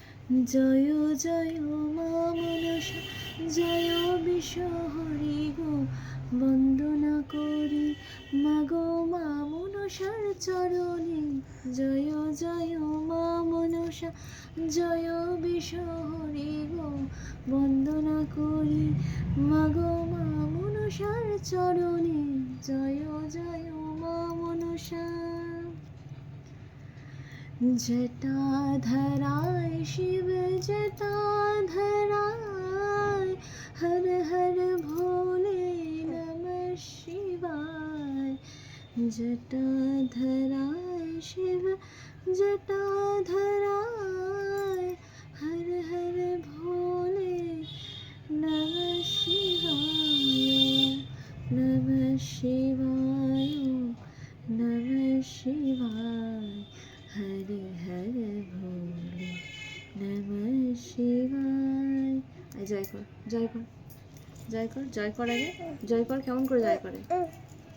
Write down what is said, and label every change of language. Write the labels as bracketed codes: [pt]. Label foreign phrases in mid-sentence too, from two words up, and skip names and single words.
[bn] জয় জয় মা মনসা, জয় বিশ্বহরি গো, বন্দনা করি মাগো মা মনসার চরণে। জয় জয় মা মনসা, জয় বিশ্বহরি গো, বন্দনা করি মাগো মা মনসার চরণে। জয় জয় মা মনসা। [hi] जटाधराय शिव जटाधराय, हर हर भोले नमः शिवाय। जटाधराय शिव जटाधराय, हर हर भोले नमः शिवाय। नमः शिवाय, नमः शिवाय, हरे हरे भोले नमः शिवाय। [bn] জয় কর, জয় কর, জয় কর, জয় কর, আগে জয় কর। কেমন করে জয় করে?